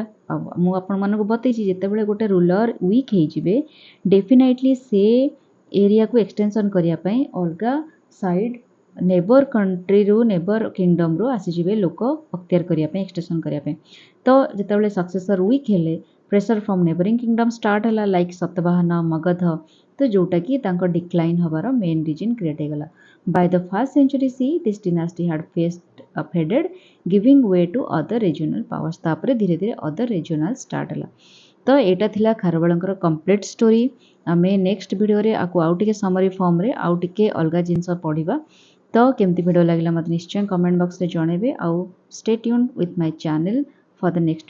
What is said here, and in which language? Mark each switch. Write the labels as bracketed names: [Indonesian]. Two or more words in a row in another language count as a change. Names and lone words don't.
[Odia] ଆଉ ମୁଁ ଆପଣମାନଙ୍କୁ ବତେଇଛି, ଯେତେବେଳେ ଗୋଟେ [English] ruler weak [Odia] ହେଇଯିବେ, ଡେଫିନାଇଟଲି ସେ ଏରିଆକୁ ଏକ୍ସଟେନସନ୍ କରିବା ପାଇଁ ଅଲଗା [English] side neighbour countryru, neighbour kingdomru [Odia] ଆସିଯିବେ ଲୋକ ଅକ୍ତିଆର କରିବା ପାଇଁ, ଏକ୍ସଟେନସନ୍ କରିବା ପାଇଁ। ତ ଯେତେବେଳେ [English] successor weak [Odia] ହେଲେ, [English] pressure from neighbouring kingdom start [Odia] ହେଲା, ଲାଇକ୍ ସତବାହନ, ମଗଧ, ତ ଯେଉଁଟାକି ତାଙ୍କ ଡିକ୍ଲାଇନ୍ ହେବାର [English] main reason create [Odia] ହେଇଗଲା। [English] by the 1st century CE, this dynasty had faded, giving way to other regional powers। [Odia] ତାପରେ ଧୀରେ ଧୀରେ [English] other regional start [Odia] ହେଲା। ତ ଏଇଟା ଥିଲା ଖାରବେଳଙ୍କର [English] complete story. [Odia] ଆମେ [English] next videore [Odia] ଆକୁ ଆଉ ଟିକେ [English] summary formre [Odia] ଆଉ ଟିକେ ଅଲଗା ଜିନିଷ ପଢ଼ିବା। ତ କେମିତି ଭିଡ଼ିଓ ଲାଗିଲା ମୋତେ ନିଶ୍ଚୟ [English] comment boxre [Odia] ଜଣାଇବେ। [English] ଆଉ stay tuned with my channel for the next video.